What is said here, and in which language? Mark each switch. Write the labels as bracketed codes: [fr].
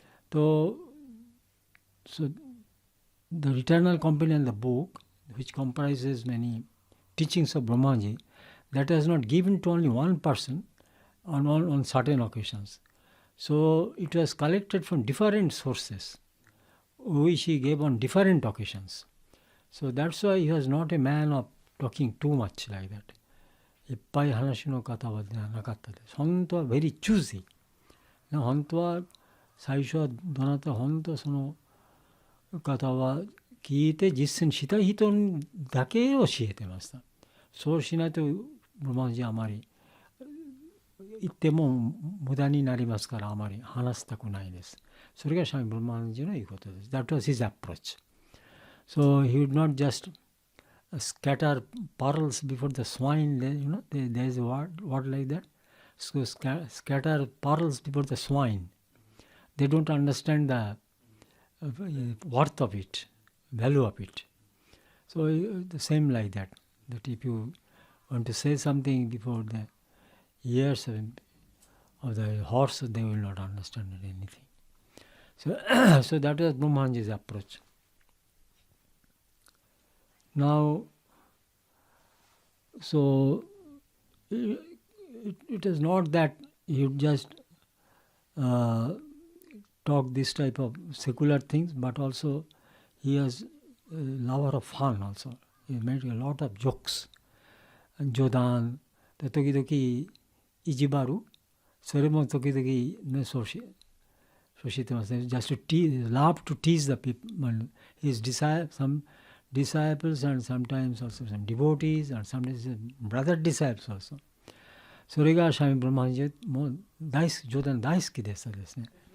[en] と、so the Eternal Companion, the book, which comprises many teachings of Brahmaji, that was not given to only one person on certain occasions. So it was collected from different sources, which he gave on different occasions. So that's why he was not a man of talking too much like that. [ja] いっぱい話の方はなかったです。本当は [en] very choosy。 [ja] 本当は最初はどなた本当その方は聞いて実践したい人だけ教えてました。そうしないとブラマナジあまり言っても無駄になりますからあまり話したくないです。それがシャミブラマナジの言うことです。 [en] That was his approach. So he would not just scatter pearls before the swine. There is a word like that. So scatter pearls before the swine. They don't understand the worth of it, value of it. So the same like that. That if you want to say something before the ears of the horse, they will not understand anything. So that was Brahmanaji's approach. Now, so it is not that you just talk this type of secular things, but also he has a lover of fun also. He made a lot of jokes. [ja] And Jodan, the Tokidoki Ijibaru, それも時々ね、そうしてますね。 [en] Just to love to tease the people. His some disciples and sometimes also some devotees and sometimes brother disciples also. [ja] それがシャミブラマナジもう冗談大好きでしたですね。